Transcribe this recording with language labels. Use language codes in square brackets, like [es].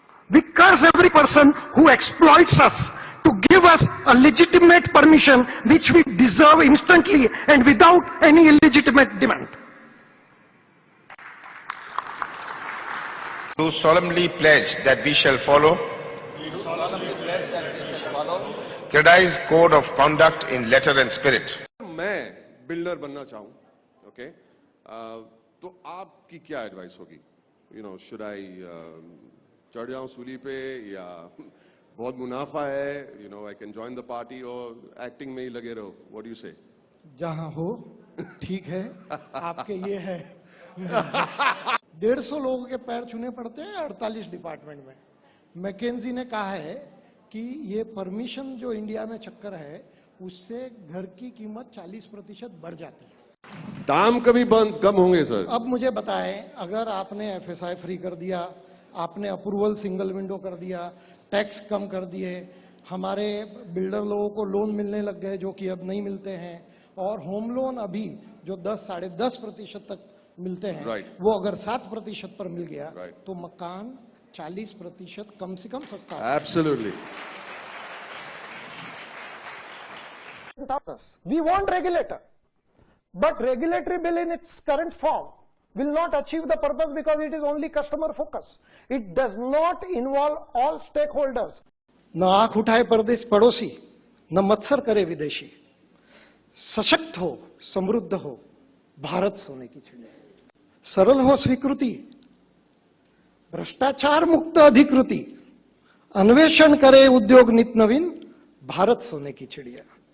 [en] We curse every person who exploits us to give us a legitimate permission which we deserve instantly and without any illegitimate demand. Do solemnly pledge that we shall follow CREDAI's code of conduct in letter and spirit. [hi] मैं builder बनना चाहूं, okay, तो आपकी क्या advice होगी? [en] should I [hi] चढ़ जाऊं सूली पे, या बहुत मुनाफा है, [en] I can join the party, [hi] और एक्टिंग में ही लगे रहो? [en] What do you say? [hi] जहां हो ठीक है, आपके ये है 150 लोगों के पैर छूने पड़ते हैं 48 डिपार्टमेंट में। मैकेंजी ने कहा है कि ये परमिशन जो इंडिया में चक्कर है उससे घर की कीमत 40% बढ़ जाती है। दाम कभी कम होंगे सर? अब मुझे बताएं, अगर आपने एफएसआई फ्री कर दिया, आपने अप्रूवल सिंगल विंडो कर दिया, टैक्स कम कर दिए, हमारे बिल्डर लोगों को लोन मिलने लग गए जो कि अब नहीं मिलते हैं, और होम लोन अभी जो 10-10.5% तक मिलते हैं, वो अगर 7% पर मिल गया, तो मकान 40% कम से कम सस्ता है। [en] Absolutely. We want regulator, but regulatory bill in its current form will not achieve the purpose because it is only customer focus. It does not involve all stakeholders. [hi] न आंख उठाए परदेश पड़ोसी, न मत्सर करे विदेशी। सशक्त हो, समृद्ध हो, भारत सोने की चिड़िया। सरल हो स्वीकृति, भ्रष्टाचार मुक्त अधिकृति, अन्वेषण करे उद्योग नित नवीन, भारत सोने की चिड़िया।